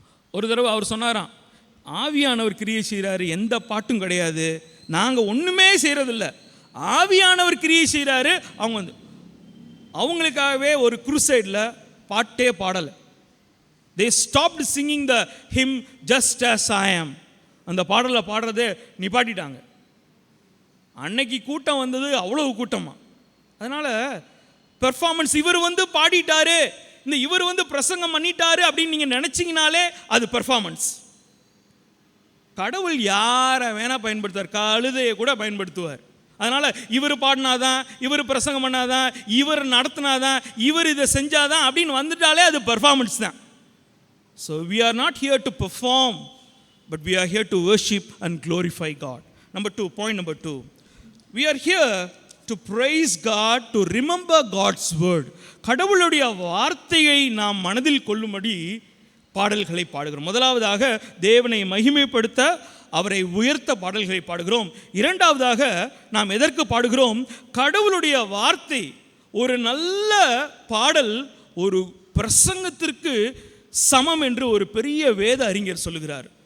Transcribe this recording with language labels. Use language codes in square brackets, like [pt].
[ta] ஒரு தடவை அவர் சொன்னாராம், ஆவியானவர் கிரியை செய்கிறாரு, எந்த பாட்டும் கிடையாது, நாங்கள் ஒன்றுமே செய்கிறதில்ல, ஆவியானவர் கிரியை செய்கிறாரு. அவங்க வந்து அவங்களுக்காகவே ஒரு குருசைடில் பாட்டே பாடலை. [en] they stopped singing the hymn just as I am. [ta] அந்த பாடலை பாடுறதே நிப்பாட்டிட்டாங்க. அன்னைக்கு கூட்டம் வந்தது அவ்வளவு கூட்டமாக. அதனால் பெர்ஃபார்மன்ஸ், இவர் வந்து பாடிட்டாரு, இந்த இவர் வந்து பிரசங்கம் பண்ணிட்டாரு அப்படின்னு நீங்கள் நினச்சிங்கனாலே அது பெர்ஃபார்மன்ஸ். கடவுள் யாரை வேணால் பயன்படுத்துவார், கழுதையை கூட பயன்படுத்துவார். அதனால் இவர் பாடினாதான், இவர் பிரசங்கம் பண்ணாதான், இவர் நடத்தினாதான், இவர் இதை செஞ்சாதான் அப்படின்னு வந்துட்டாலே அது பெர்ஃபார்மன்ஸ் தான். [en] So we are not here to perform, but we are here to worship and glorify God. Point number 2. We are here to praise God, to remember God's word. [ta] கடவுளுடைய வார்த்தையை நாம் மனதில் கொள்ளும்படி பாடல்களை பாடுகிறோம். முதலாவதாக தேவனை மகிமைப்படுத்த, அவரை உயர்த்த பாடல்களை பாடுகிறோம். இரண்டாவதாக நாம் எதற்கு பாடுகிறோம்? கடவுளுடைய வார்த்தை. ஒரு நல்ல பாடல் ஒரு பிரசங்கத்திற்கு சமம் என்று ஒரு பெரிய வேத அறிஞர் சொல்லுகிறார்.